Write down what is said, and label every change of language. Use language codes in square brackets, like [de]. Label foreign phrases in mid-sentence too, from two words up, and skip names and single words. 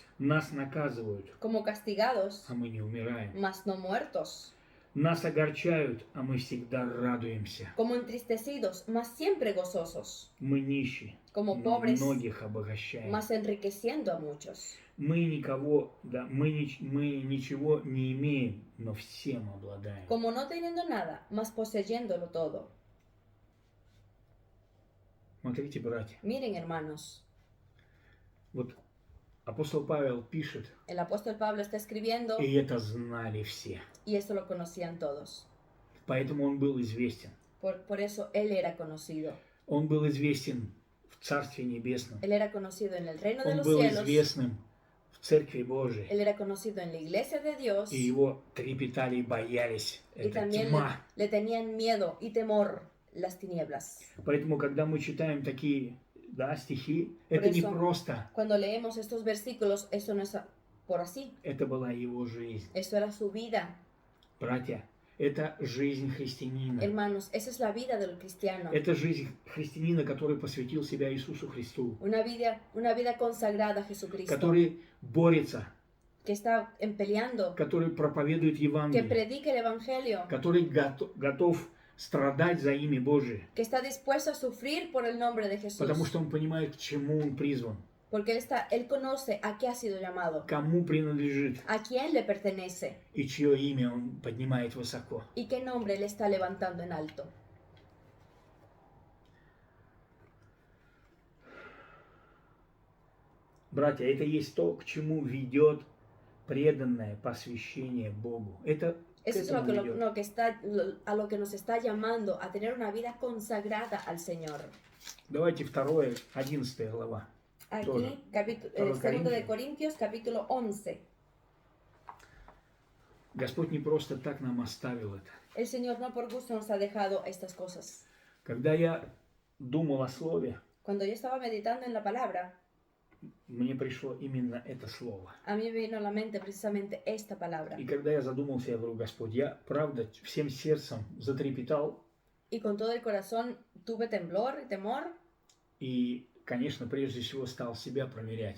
[ru] Нас наказывают, [es] como castigados, [ru] а мы не умираем. [es] mas no muertos, [ru] Нас огорчают, а мы всегда радуемся. [es] como entristecidos, mas siempre gozosos, [ru] Мы нищие, [es] como [ru] но [es] pobres, [ru] многих обогащаем. [es] mas enriqueciendo a muchos, [ru] Мы ничего не имеем, но всем обладаем. [es] como no teniendo nada, mas poseyéndolo todo. [ru] Смотрите, братья, [es] Miren, hermanos, [ru] вот апостол Павел пишет, [es] el apóstol Pablo está escribiendo [ru] и это знали все. [es] y esto lo conocían todos. [ru] Поэтому он был известен. [es] Por eso él era conocido. [ru] Он был известен в Царстве Небесном. [es] Él era conocido en el reino de [ru] Он [es] los [ru] был [es] cielos. [ru] известным в Церкви Божией. [es] Él era conocido en la iglesia de Dios. [ru] И его трепетали и боялись. [es] Y [ru] Это [es] también [ru] тьма. [es] le tenían miedo y temor las tinieblas. [ru] Поэтому, когда мы читаем такие стихи, это не [es] eso, [ru] просто. [es] Cuando leemos estos versículos, eso no es por así. [ru] Это была его жизнь. [es] Eso era su vida. [ru] Братья, это жизнь христианина. [es] Hermanos, esa es la vida del cristiano. [ru] Это жизнь христианина, который посвятил себя Иисусу Христу. [es] Una vida consagrada a Jesucristo. [ru] Который борется, [es] Que está peleando. [ru] который проповедует [es] Que [ru] Евангелие. [es] predique el evangelio. [ru] Который готов страдать за имя Божие. [es] Que está dispuesto a sufrir por el nombre de Jesús. [ru] Потому что он понимает, к чему он призван. [es] Porque él conoce a qué ha sido llamado. [ru] Кому принадлежит. [es] A quién le pertenece. [ru] И чье имя он поднимает высоко. [es] Y qué nombre le está levantando en alto. [ru] Братья, это есть то, к чему ведет преданное посвящение Богу. Это [es] Eso es a lo que nos está llamando a tener una vida consagrada al Señor. [ru] Давайте 11 глава. [es] Aquí, 2 de Corintios, capítulo 11. [ru] Господь не просто так нам оставил это. [es] El Señor no por gusto nos ha dejado estas cosas. [ru] Когда я думал о Слове, [es] Cuando yo estaba meditando en la palabra, [ru] мне пришло именно это слово. [es] a mí me vino a la mente precisamente esta palabra. [ru] И когда я задумался, я говорю, Господь, я правда всем сердцем затрепетал. [es] Y con todo el corazón tuve temblor y temor. [ru] И, конечно, прежде всего стал себя проверять.